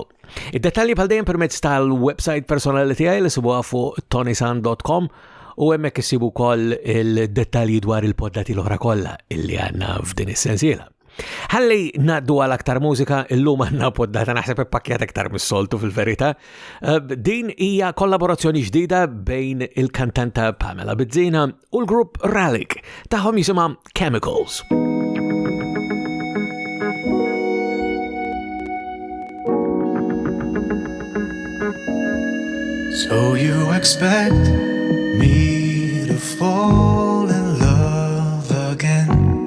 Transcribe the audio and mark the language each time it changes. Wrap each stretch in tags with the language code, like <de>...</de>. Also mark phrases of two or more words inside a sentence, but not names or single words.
<mt>Id-dettalji bħal dejjem permezz tal-website personali tiegħi li sibuha fuq tonysant.com u hemmhekk issibu wkoll il-dettalji dwar il-poddati l-oħra kollha illi għandna f'din is-sensiela. Ħalli naddu għal aktar mużika, illum għandna poddata naħseb ippakjat aktar mis-soltu fil-verità. Din hija kollaborazzjoni ġdida bejn il-kantanta Pamela Bizzina u l-grupp Relic tagħhom jisimha Chemicals.</mt> <en>So you expect me to fall in love again?</en>